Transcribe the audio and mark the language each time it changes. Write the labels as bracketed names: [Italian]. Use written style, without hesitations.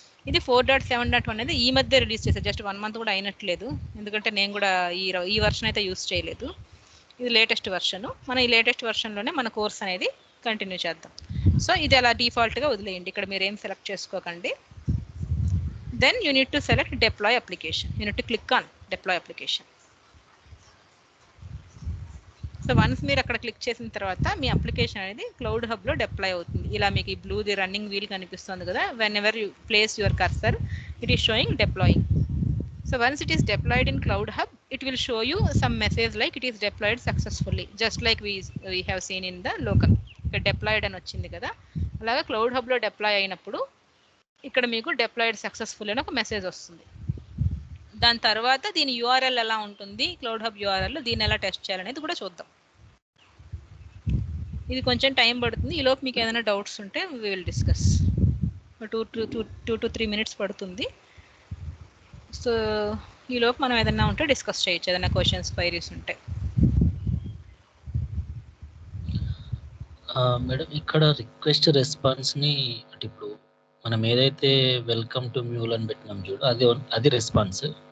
[Telugu] ఇది 4.7.1 అనేది ఈ మధ్య రిలీజ్ చేశారు, జస్ట్ 1 మంత్ కూడా అయినట్లేదు, ఎందుకంటే నేను కూడా ఈ వర్షన్ అయితే యూజ్ చేయలేదు. ఇది లేటెస్ట్ వర్షన్. మనం ఈ లేటెస్ట్ వర్షన్లోనే మన కోర్స్ అనేది కంటిన్యూ చేద్దాం. సో ఇది అలా డిఫాల్ట్గా వదిలేయండి, ఇక్కడ మీరు ఏం సెలెక్ట్ చేసుకోకండి. [English] Then you need to select deploy application. You need to click on deploy application. [Telugu] So once మీరు అక్కడ క్లిక్ చేసిన తర్వాత మీ అప్లికేషన్ అనేది క్లౌడ్ హబ్లో డిప్లాయ్ అవుతుంది. ఇలా మీకు ఈ బ్లూది రన్నింగ్ వీల్ కనిపిస్తుంది కదా, [English] Whenever you place your cursor it is showing deploying. So once it is deployed in cloud hub it will show you some message like it is deployed successfully, just like we have seen in the local. [Telugu] ఇక్కడ diploid అని వచ్చింది కదా, అలాగా cloud హబ్లో deploy అయినప్పుడు ఇక్కడ మీకు diploid successful అని ఒక మెసేజ్ వస్తుంది. దాని తర్వాత దీని యూఆర్ఎల్ ఎలా ఉంటుంది, క్లౌడ్ హబ్ యూఆర్ఎల్, దీన్ని ఎలా టెస్ట్ చేయాలనేది కూడా చూద్దాం. ఇది కొంచెం టైం పడుతుంది, ఈలోపు మీకు ఏదైనా డౌట్స్ ఉంటే [English] We will discuss. 2 to 3 minutes పడుతుంది. [Telugu] సో ఈలోపు మనం ఏదైనా ఉంటే డిస్కస్ చేయొచ్చు, ఏదైనా క్వశ్చన్స్ క్వైరీస్ ఉంటే. మేడం ఇక్కడ రిక్వెస్ట్ రెస్పాన్స్ని అంటే ఇప్పుడు మనం ఏదైతే వెల్కమ్ టు మ్యూల్ అని పెట్టినాం చూడు, అది రెస్పాన్స్.